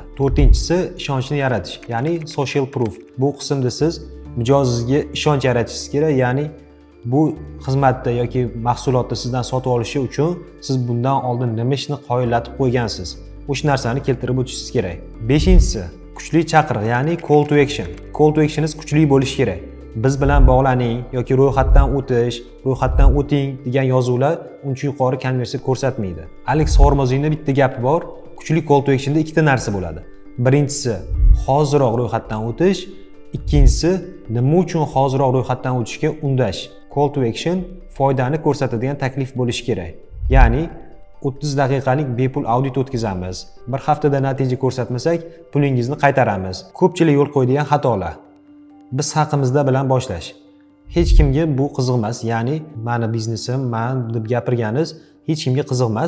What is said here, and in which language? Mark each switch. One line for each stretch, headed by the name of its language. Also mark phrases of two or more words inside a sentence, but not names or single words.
Uzbek: To'rtinchisi, ishonchni yaratish, ya'ni
English: social proof.
Uzbek: Bu qismda siz mijozingizga ishonch yaratishingiz kerak, ya'ni bu xizmatda yoki mahsulotni sizdan sotib olishi uchun siz bundan oldin nima ishni qoyillatib qo'ygansiz. O'sha narsani keltirib o'tishingiz kerak. Beshinchisi, kuchli chaqiriq, ya'ni
English: call to action. Call to actioningiz
Uzbek: kuchli bo'lishi kerak. Biz bilan bog'laning yoki ro'yxatdan o'tish, ro'yxatdan o'ting degan yozuvlar uncha yuqori konversiya ko'rsatmaydi. Alex Hormozning bitta gapi bor. Kuchli
English: call to actionda
Uzbek: ikkita narsa bo'ladi. Birinchisi, hoziroq ro'yxatdan o'tish, ikkinchisi, nima uchun hoziroq ro'yxatdan o'tishga undash.
English: Call to action
Uzbek: foydani ko'rsatadigan taklif bo'lishi kerak. Ya'ni 30 daqiqalik bepul audit o'tkazamiz. Bir haftada natija ko'rsatmasak, pulingizni qaytaramiz. Ko'pchilik yo'l qo'yadigan xatolar. Biz haqimizda bilan boshlash. Hech kimga bu qiziq emas, ya'ni meni biznesim, men deb gapirganingiz hech kimga qiziq emas.